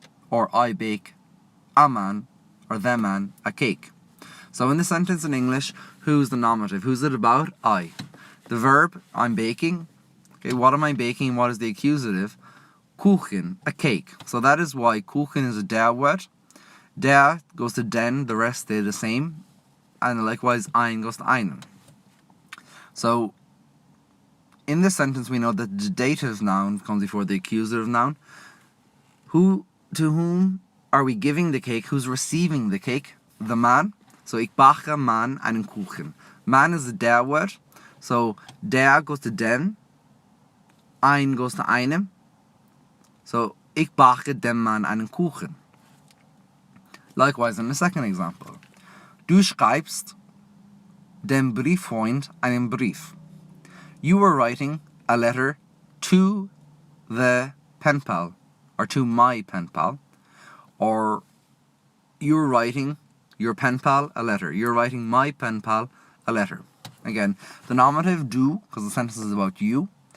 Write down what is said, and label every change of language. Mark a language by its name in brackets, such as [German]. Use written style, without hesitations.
[English] Or I bake a man or the man a cake. So in the sentence in English, who's the nominative? Who's it about? I. The verb, I'm baking. Okay, what am I baking? What is the accusative? Kuchen, a cake. So that is why Kuchen is a der word. Der goes to den, the rest stay the same. And likewise, ein goes to einen. So in this sentence, we know that the dative noun comes before the accusative noun. To whom are we giving the cake? Who's receiving the cake? The man. So [German] ich backe man einen Kuchen. [English] Man is the der word. So der goes to den. Ein goes to einem. [German] So ich backe dem Mann einen Kuchen. [English] Likewise in the second example. [German] Du schreibst dem Brieffreund einen Brief. [English] You were writing a letter to the pen pal, or to my pen pal, or you're writing your pen pal a letter. You're writing my pen pal a letter. Again, the nominative du, because the sentence is about you.